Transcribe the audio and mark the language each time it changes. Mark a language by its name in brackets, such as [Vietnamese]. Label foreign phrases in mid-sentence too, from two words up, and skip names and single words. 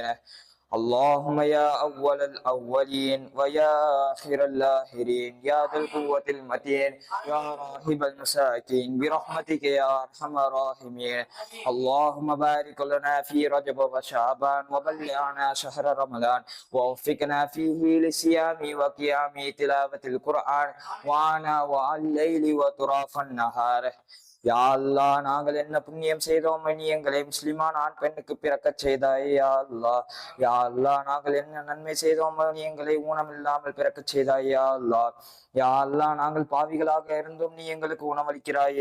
[Arabic] اللهم يا أول الأولين ويا آخر الآخرين يا ذا القوة المتين يا راهب المساكين برحمتك يا أرحم الراحمين. اللهم بارك لنا في رجب وشعبان وبلغنا شهر رمضان ووفقنا فيه لصيام وقيام تلاوة القرآن وآناء الليل وطراف النهار. يا الله, [Tamil] நாங்கள் என்ன புண்ணியம் செய்தோம், நீ எங்களை முஸ்லிமான ஆண் பெண்ணுக்கு பிறக்க செய்தாயே. [Arabic] يا الله، يا الله, [Tamil] நாங்கள் என்ன நன்மை செய்தோம், நீ எங்களை ஊனம் இல்லாமல் பிறக்க செய்தாயே. [Arabic] يا الله، يا الله, [Tamil] நாங்கள் பாவிகளாக இருந்தும் நீ எங்களுக்கு உணவளிக்கிறாயே.